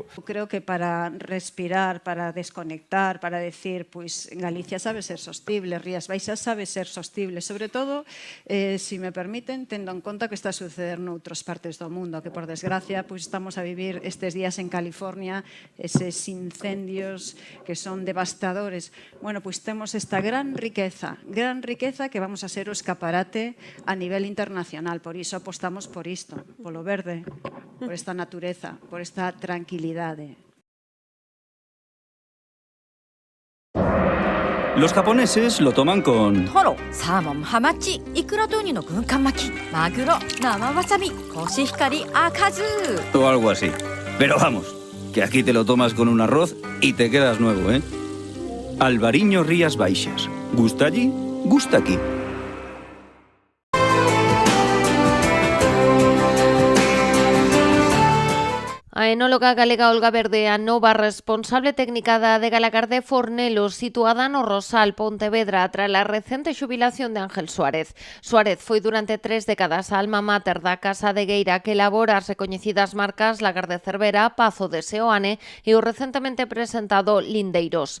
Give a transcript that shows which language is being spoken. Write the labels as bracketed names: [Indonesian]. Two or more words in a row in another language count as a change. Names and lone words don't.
[Spanish] Creo que para respirar, para desconectar, para decir, [Galician] pois Galicia sabe ser sostible, Rías Baixas sabe ser sostible, sobre todo, si me permiten, tendo en conta que está a suceder noutras partes do mundo, que por desgracia pois estamos a vivir estes días en California, eses incendios que son devastadores. Bueno, pois temos esta gran riqueza que vamos a ser o escaparate a nivel internacional, por iso apostamos por isto, polo verde, por esta natureza, por esta tranquilidade. [Spanish] Los japoneses lo toman con... [Japanese] トロ、サーモン、ハマチ、イクラとウニの軍艦巻き、マグロ、生わさび、コシヒカリ、赤酢 [Spanish] o algo así. Pero vamos, que aquí te lo tomas con un arroz y te quedas nuevo, ¿eh? Albariño Rías Baixas. ¿Gusta allí? Gusta aquí. [Galician] A enóloga galega Olga Verde, a nova responsable técnica da adega Lagar de Fornelo, situada no Rosal, Pontevedra, tras a recente xubilación de Ángel Suárez. Suárez foi durante 3 décadas a alma mater da Casa de Gueira, que elabora as recoñecidas marcas Lagar de Cervera, Pazo de Seoane e o recentemente presentado Lindeiros.